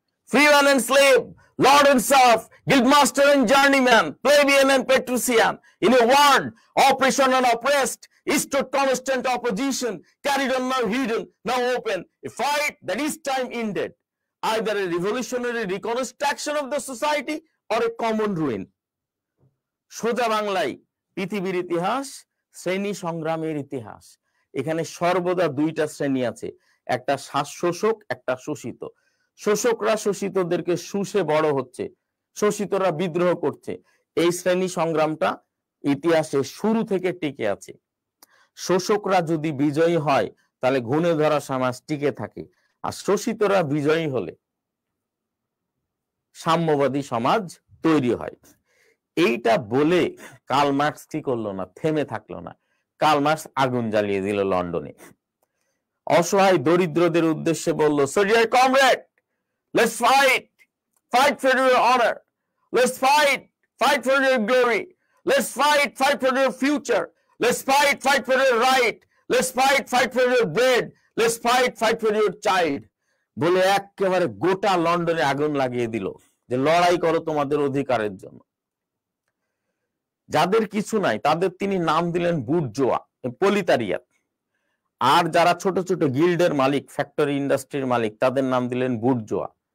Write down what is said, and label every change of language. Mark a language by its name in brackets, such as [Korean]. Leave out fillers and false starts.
[English] Freeman and slave, lord and serf, guildmaster and journeyman, plebeian and patrician. In a word, oppression and oppressed, stood constant opposition, carried on now hidden, now open, a fight that is time ended, either a revolutionary reconstruction of the society or a common ruin. [Bangla] সোজা বাংলায় পৃথিবীর ইতিহাস শ্রেণী সংগ্রামের ইতিহাস। এখানে সর্বদা 2টা শ্রেণী আছে, একটা শোষক, একটা শোষিত। শোষকরা শোষিতদেরকে শুষে বড় হচ্ছে, শোষিতরা বিদ্রোহ করছে। এই শ্রেণী সংগ্রামটা ইতিহাসে শুরু থেকে টিকে আছে। শোষকরা যদি বিজয়ী হয় তাহলে ঘুণে ধরা সমাজ টিকে থাকে, আর শোষিতরা বিজয়ী হলে সাম্যবাদী সমাজ তৈরি হয়। এইটা বলে কার্ল মার্কস কি করলো না, থেমে থাকলো না। কার্ল মার্কস আগুন জ্বালিয়ে দিল লন্ডনে। অসহায় দরিদ্রদের উদ্দেশ্যে বলল, [English] so dear comrade, let's fight for your honor, let's fight for your glory, Let's fight for your future. Let's fight for your right. Let's fight for your bread. Let's fight for your child. [Bangla] বলে একেবারে গোটা লন্ডনে আগুন লাগিয়ে দিল যে লড়াই করো তোমাদের অধিকারের জন্য। যাদের কিছু নাই তাদের তিনি নাম দিলেন বুর্জোয়া, প্রলিতারিয়াত। আর যারা ছোট ছোট গিল্ডের মালিক, ফ্যাক্টরি ইন্ডাস্ট্রির মালিক, তাদের নাম দিলেন বুর্জোয়া।